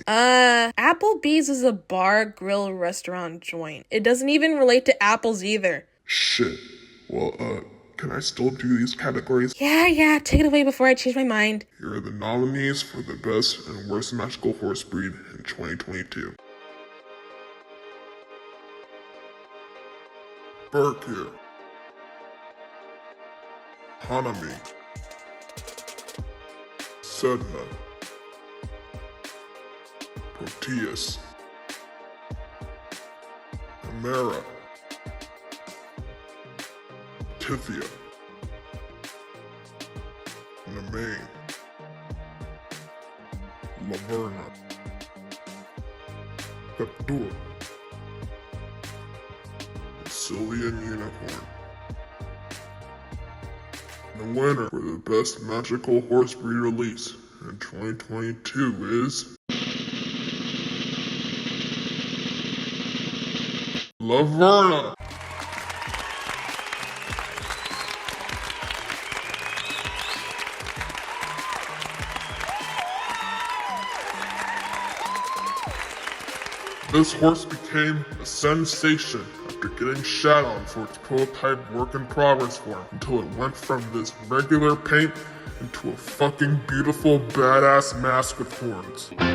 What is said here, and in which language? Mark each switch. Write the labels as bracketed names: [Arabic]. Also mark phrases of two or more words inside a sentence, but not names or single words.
[English] Applebee's is a bar, grill, restaurant joint. It doesn't even relate to apples either. Shit. Well, can I still do these categories? Yeah, take it away before I change my mind. Here are the nominees for the best and worst magical horse breed in 2022. Berkir, Hanami, Sedna, Proteus, Amara, Tithia, Nemain, Laverna, Captur, Sylvian Unicorn. The winner for the best magical horse breed release in 2022 is Laverna. This horse became a sensation after getting shat on for its prototype work in progress form until it went from this regular paint into a fucking beautiful badass mask with horns.